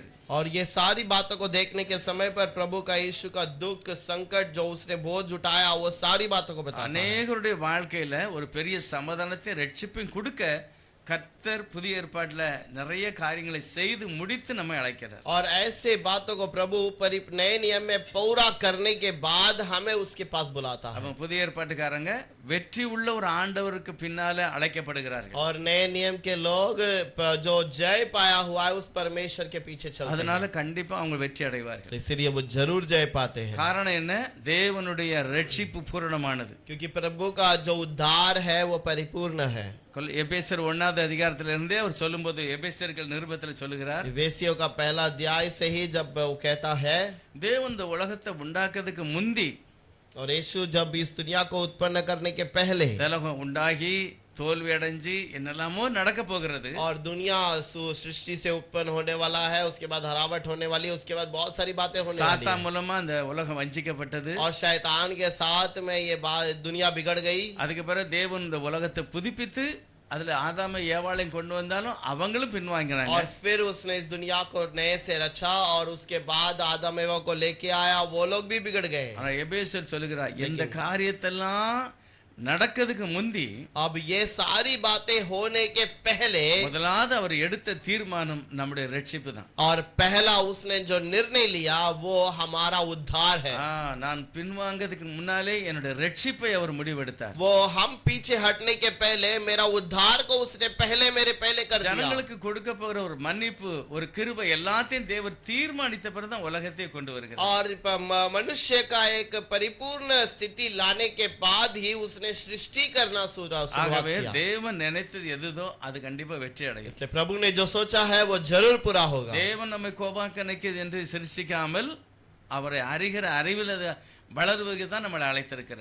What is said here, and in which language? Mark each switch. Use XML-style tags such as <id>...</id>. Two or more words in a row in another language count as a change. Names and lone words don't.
<hi>और ये सारी बातों को देखने के समय पर प्रभु का यीशु का दुख संकट जो उसने बोझ उठाया वो सारी बातों को बताता है।</hi> <ta>அநேகருடைய வாழ்க்கையில ஒரு பெரிய சமாதானத்தை ரட்சிப்பையும் கொடுக்க கர்த்தர் புதிய ஏற்பாட்டுல நிறைய காரியங்களை செய்து முடித்து நம்மை அழைக்கிறார்.</ta> <hi>और ऐसे बातों को प्रभु नए नियम में पूरा करने के बाद हमें उसके पास बुलाता है।</hi> <ta>அவன் புதிய ஏற்பாட்டுக்காரங்க வெற்றி உள்ள ஒரு ஆண்டவருக்கு பின்னால அழைக்கப்படுகிறார்கள்.</ta> <hi>और नए नियम के लोग जो जय पाया हुआ है उस परमेश्वर के पीछे चलते</hi> <ta>அதனால</ta> <hi>हैं।</hi> <ta>கண்டிப்பா அவங்க வெற்றி அடைவார்கள்.</ta> <hi>इसलिए वो जरूर जय पाते हैं।</hi> <ta>காரணம் என்ன? தேவனுடைய ரட்சிப்பு பூரணமானது.</ta> <hi>क्योंकि प्रभु का जो उद्धार है वो परिपूर्ण है।</hi> <ta>எபேசியர் 1வது அதிகாரத்துல இருந்தே அவர் சொல்லும்போது எபேசியர்கள் நிருபத்துல சொல்லுகிறார்,</ta> <hi>वेसियों का पहला अध्याय से ही जब वो कहता है,</hi> <ta>தேவன் இந்த உலகத்தை உண்டாக்குறதுக்கு முந்தி</ta> <hi>और यीशु जब इस दुनिया को उत्पन्न करने के पहले</hi> <ta>உலகம் உண்டாகி தோல்வி அடைஞ்சு என்னெல்லாமோ நடக்க போகிறது.</ta> <hi>और दुनिया सृष्टि से उत्पन्न होने वाला है, उसके बाद हरावट होने वाली है, उसके बाद बहुत सारी बातें होने वाली</hi> <ta>சாத்தான்</ta> <hi>है।</hi> <ta>மூலமா அந்த உலகம் வஞ்சிக்கப்பட்டது.</ta> <hi>और शैतान के साथ में ये दुनिया बिगड़ गई।</hi> <ta>அதுக்கு பிறகு தேவன் இந்த உலகத்தை புதுப்பித்து அதுல ஆதாமை ஏவாளையும் கொண்டு வந்தாலும் அவங்களும் பின்வாங்கினாங்க.</ta> <hi>और फिर उसने इस दुनिया को नए से रचा और उसके बाद आदम एवा को लेके आया, वो लोग भी बिगड़ गए।</hi> <ta>ஆனா எபேசியர் சொல்லுகிறார், இந்த காரியத்தெல்லாம் நடக்கிறதுக்கு முந்தி</ta> <hi>अब ये सारी बातें होने के पहले</hi> <ta>முதலாவது அவர் எடுத்த தீர்மானம் நம்முடைய ரட்சிப்பு தான்.</ta> <hi>और पहला उसने जो निर्णय लिया वो हमारा उद्धार है।</hi> <ta>நான் பின்வாங்கிறதுக்கு முன்னாலே என்னுடைய ரட்சிப்பை அவர் முடிவெடுத்தார்.</ta> <hi>वो हम पीछे हटने के पहले मेरा उद्धार को उसने पहले कर दिया।</hi> <ta>ஜனங்களுக்கு கொடுக்க போகிற ஒரு மன்னிப்பு, ஒரு கிருபை எல்லாத்தையும் தேவன் தீர்மானித்த பிறகு தான் உலகத்தை கொண்டு வருகிறார்.</ta> <hi>और मनुष्य का एक परिपूर्ण स्थिति लाने के बाद ही उसने सृष्टि करना शुरुआत</hi> <ta>ஆகவே</ta> <hi>किया।</hi> <ta>தேவன் நினைத்தது எதுதோ அது கண்டிப்பா வெற்றி அடையும்.</ta> <hi>इसलिए प्रभु ने जो सोचा है वो जरूर पूरा होगा।</hi> <ta>தேவன் நம்மை கோபாக்கனைக்கு என்று சிருஷ்டிக்காமல் அவரை அறிகிற அறிவில் வளருவதற்கு தான் நம்மளை அழைத்திருக்கிறார்.</ta>